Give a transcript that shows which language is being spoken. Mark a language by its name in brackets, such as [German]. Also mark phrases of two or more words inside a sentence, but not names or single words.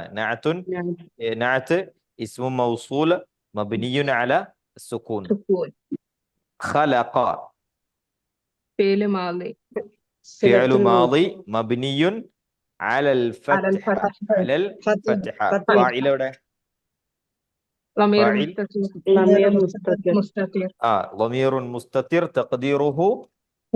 [Arabic] نعت اسم موصول مبني على السكون. സുക്കൂൻ. ഖലഖ فعل ماضي. فعل ماضي مبني على അലൽ ഫത്ഹ. ഫത്ഹ. على الفتح. [Malayalam] ഫാഇൽ എവിടെ? [Arabic] ضمير ഫാഇൽ مستتر. مستتر. ضمير مستتر تقديره هو.